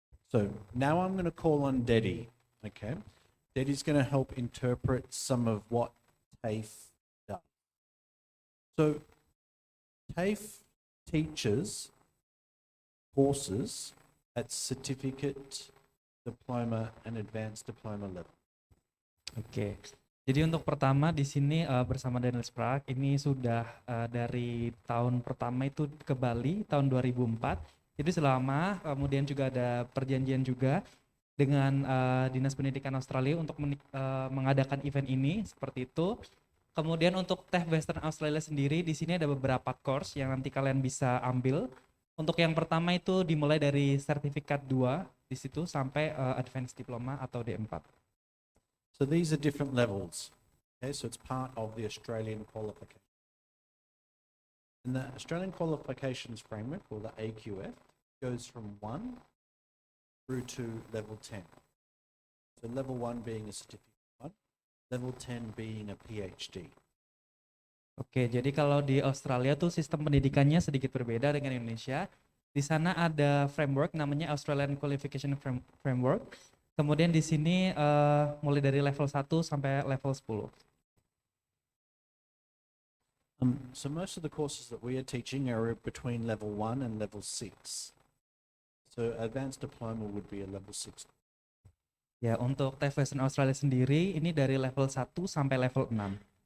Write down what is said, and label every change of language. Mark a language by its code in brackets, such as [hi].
[en] So now I'm going to call on Dedi. Okay, Dedi's going to help interpret some of what TAFE does. So TAFE teaches courses at certificate, diploma, and advanced diploma level. [id] Oke, jadi untuk pertama di sini bersama Daniel Sprague ini sudah dari tahun pertama itu ke Bali tahun 2004. Jadi selama kemudian juga ada perjanjian juga dengan Dinas Pendidikan Australia untuk mengadakan event ini seperti itu. Kemudian untuk TAFE Western Australia sendiri di sini ada beberapa course yang nanti kalian bisa ambil. Untuk yang pertama itu dimulai dari sertifikat 2 di situ sampai advanced diploma atau D4. [en] So these are different levels. Okay, so it's part of the Australian qualification. And the Australian Qualifications Framework, or the AQF, goes from 1 through to level 10. So level 1 being a certificate 1, level 10 being a PhD. [id] Oke, jadi kalau di Australia tuh sistem pendidikannya sedikit berbeda dengan Indonesia. Di sana ada framework namanya Australian Qualification Framework. Kemudian di sini mulai dari level 1 sampai level 10. [en] So most of the courses that we are teaching are between level 1 and level 6. So advanced diploma would be a level 6. [id] Ya, untuk TAFE Western Australia sendiri ini dari level 1 sampai level 6.